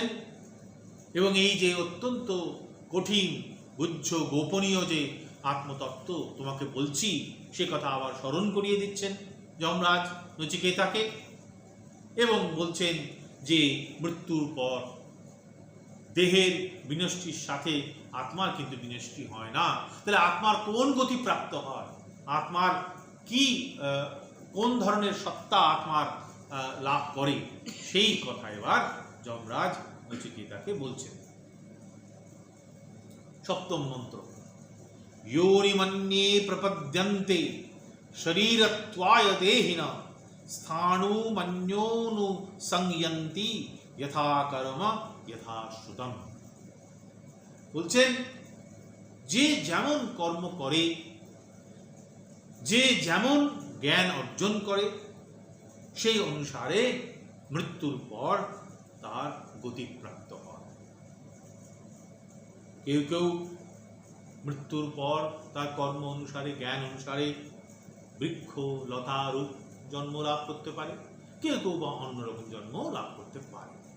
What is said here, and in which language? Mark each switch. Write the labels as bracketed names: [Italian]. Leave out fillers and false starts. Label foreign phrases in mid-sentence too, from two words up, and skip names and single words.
[Bangla] এবং এই যে অত্যন্ত কঠিন, গুহ্য, গোপনীয় যে আত্মতত্ত্ব তোমাকে বলছি, সে কথা আবার স্মরণ করিয়ে দিচ্ছেন যমরাজ নচিকেতাকে, এবং বলছেন যে মৃত্যুর পর দেহের বিনষ্টির সাথে আত্মার কিন্তু বিনষ্টি হয় না। তাহলে আত্মার কোন গতি প্রাপ্ত হয়, আত্মার কি কোন ধরনের সত্তা আত্মার লাভ করে, সেই কথা এবার যমরাজ নচিকেতাকে বলছেন। সপ্তম মন্ত্র, [Sanskrit] योनिमन्ये प्रपद्यन्ते शरीरत्वाय देहिना स्थाणु मन्योनु संयन्ति यथा कर्म यथा श्रुतम। [Bangla] বলছেন যে যেমন কর্ম করে, যে যেমন জ্ঞান অর্জন করে, সেই অনুসারে মৃত্যুর পর তার গতিপ্রাপ্ত হয়। কেউ কেউ মৃত্যুর পর তার কর্ম অনুসারে, জ্ঞান অনুসারে বৃক্ষ, লতা, রূপ জন্ম লাভ করতে পারে, কেউ কেউ বা অন্যরকম জন্ম লাভ করতে পারে।